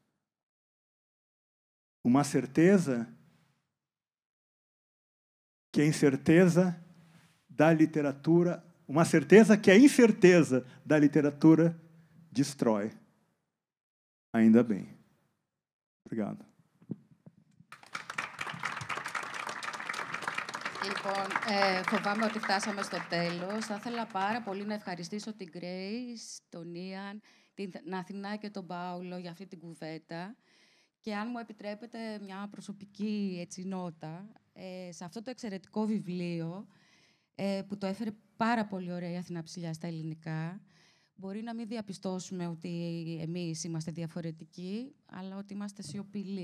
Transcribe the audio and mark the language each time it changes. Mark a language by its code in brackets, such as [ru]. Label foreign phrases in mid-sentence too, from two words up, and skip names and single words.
[pt] Uma certeza que a incerteza da literatura, uma certeza que a incerteza da literatura destrói. Ainda bem. Obrigado. [el] Λοιπόν, φοβάμαι ότι φτάσαμε στο τέλος. Θα ήθελα πάρα πολύ να ευχαριστήσω την Grace, τον Ιαν, την Αθηνά και τον Πάολο για αυτή την κουβέντα. Και αν μου επιτρέπετε μια προσωπική νότα, σε αυτό το εξαιρετικό βιβλίο, που το έφερε πάρα πολύ ωραία η Αθηνά Ψηλιά στα ελληνικά, μπορεί να μην διαπιστώσουμε ότι εμείς είμαστε διαφορετικοί, αλλά ότι είμαστε σιωπηλοί.